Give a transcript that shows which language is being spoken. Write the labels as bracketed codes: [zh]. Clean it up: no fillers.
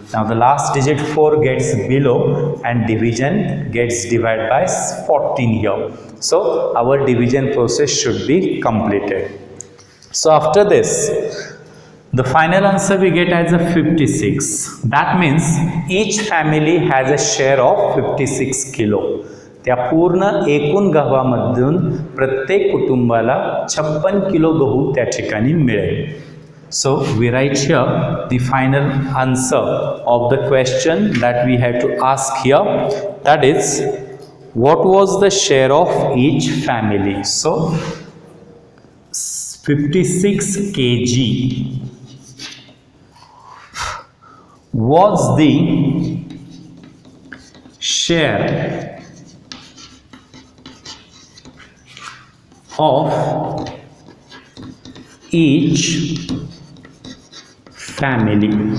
[en] Now the last digit 4 gets below and division gets divided by 14 here. So our division process should be completed. So after this the final answer we get as a 56. That means each family has a share of 56 kilo. [mr] त्या पूर्ण एकूण गव्हामधून प्रत्येक कुटुंबाला 56 kilo गहू त्या ठिकाणी मिळेल. [en] So we write here the final answer of the question that we have to ask here, that is what was the share of each family. So 56 kg was the share of each family.